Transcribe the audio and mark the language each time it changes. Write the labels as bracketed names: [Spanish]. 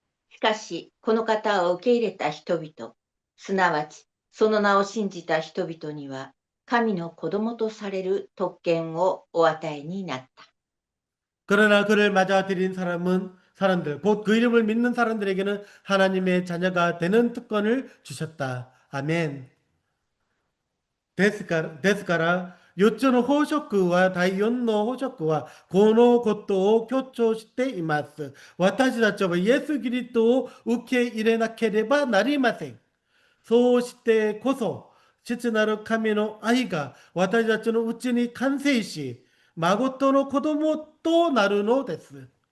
[Japanese] しかし、この方を受け入れた人々、すなわち、その名を信じた人々には、神の子供とされる特権をお与えになった。 [Korean] 그러나 그를 맞아들인 사람들, 곧 그 이름을 믿는 사람들에게는 하나님의 자녀가 되는 특권을 주셨다. 아멘. [Japanese] ですから、4つの宝飾は、第4の宝飾は、このことを強調しています。私たちはイエス・キリストを受け入れなければなりません。そうしてこそ、父なる神の愛が私たちのうちに完成し、誠の子供となるのです。